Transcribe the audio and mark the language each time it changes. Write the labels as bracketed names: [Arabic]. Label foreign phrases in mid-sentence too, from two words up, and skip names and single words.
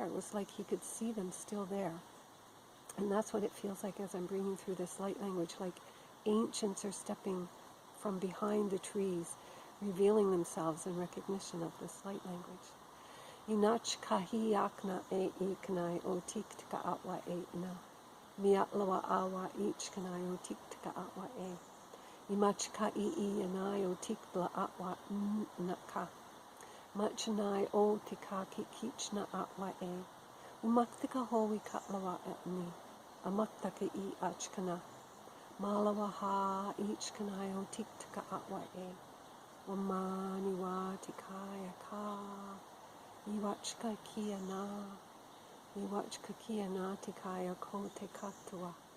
[English] It was like he could see them still there. And that's what it feels like as I'm bringing through this light language, like ancients are stepping from behind the trees, revealing themselves in recognition of this light language. Inach kahi akna e iknai o tiktika atwa e na. Miatlawa awa ichkanai o tiktika atwa e. Imachka I anai o tikbla atwa naka. Machanai o tikaki kichna atwa e. Umaktika howi katlawa etni. Amaktaka I achkana. Malawa ha ichkanai o tiktika atwa e. Wamani wa tikaya ka. Iwachka kia na. Iwachka kia na tikaya ko te katua.